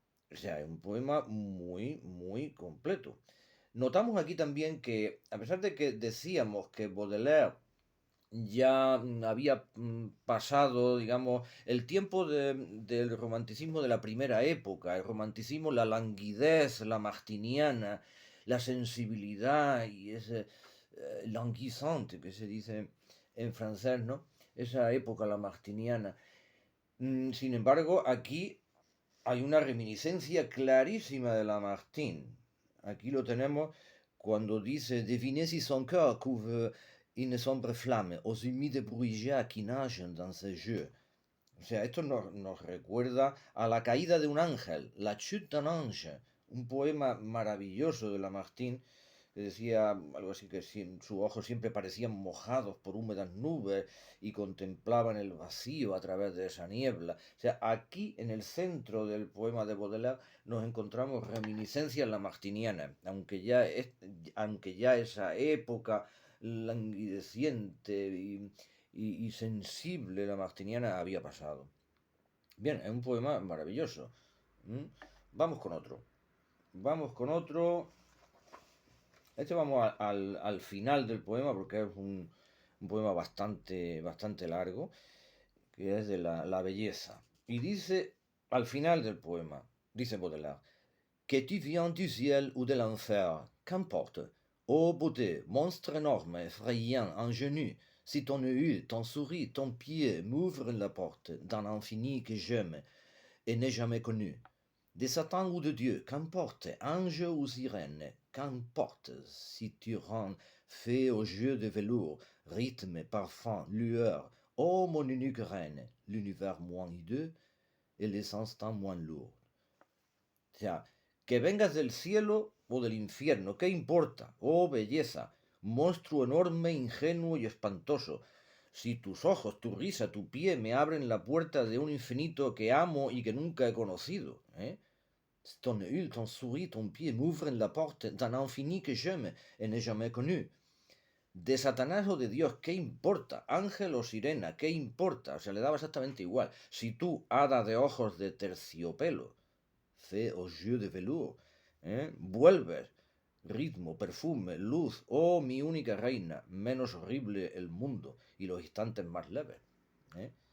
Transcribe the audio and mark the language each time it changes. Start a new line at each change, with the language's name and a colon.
Spanish: O sea, es un poema muy, muy completo. Notamos aquí también que, a pesar de que decíamos que Baudelaire ya había pasado, digamos, el tiempo del romanticismo de la primera época, el romanticismo, la languidez, la martiniana, la sensibilidad y ese languissante que se dice en francés, ¿no? Esa época, la martiniana. Sin embargo, aquí hay una reminiscencia clarísima de Lamartine. Aquí lo tenemos cuando dice
French: Devinez si son cœur couvre une sombre flamme, aux humides bruyères qui nagent dans ses yeux.
Spanish: O sea, esto nos recuerda a la caída de un ángel, La chute d'un ange, un poema maravilloso de Lamartine que decía algo así que sus ojos siempre parecían mojados por húmedas nubes y contemplaban el vacío a través de esa niebla. O sea, aquí en el centro del poema de Baudelaire nos encontramos reminiscencias lamartinianas, aunque ya esa época languideciente y sensible lamartiniana había pasado. Bien, es un poema maravilloso. ¿Mm? Vamos con otro. Vamos con otro. Este vamos al final del poema porque es un poema bastante largo, que es de la belleza. Y dice, al final del poema, dice Baudelaire,
French: que tu viens du ciel ou de l'enfer, qu'importe. Ô beauté, monstre énorme, effrayant, ingénu, si ton œil, ton souris, ton pied m'ouvrent la porte d'un infini que j'aime et n'ai jamais connu. De Satan ou de Dieu, qu'importe, ange ou sirène, qu'importe, si tu rends fait au jeu de velours, rythme, parfum, lueur, ô mon unique reine, l'univers moins hideux et les instants moins lourds.
Spanish: O sea, que vengas del cielo o del infierno, ¿qué importa? Oh belleza, monstruo enorme, ingenuo y espantoso. Si tus ojos, tu risa, tu pie me abren la puerta de un infinito que amo y que nunca he conocido, ¿eh?
French: Ton œil, ton souris, ton pied m'ouvrent la porte d'un infini que j'aime et n'ai jamais connu.
Spanish: De Satanás o de Dios, ¿qué importa? Ángel o sirena, ¿qué importa? O sea, le daba exactamente igual. Si tú, hada de ojos de terciopelo,
French: fée aux yeux de velours,
Spanish: vuelves, ritmo, perfume, luz, oh mi única reina, menos horrible el mundo y los instantes más leves. ¿Eh?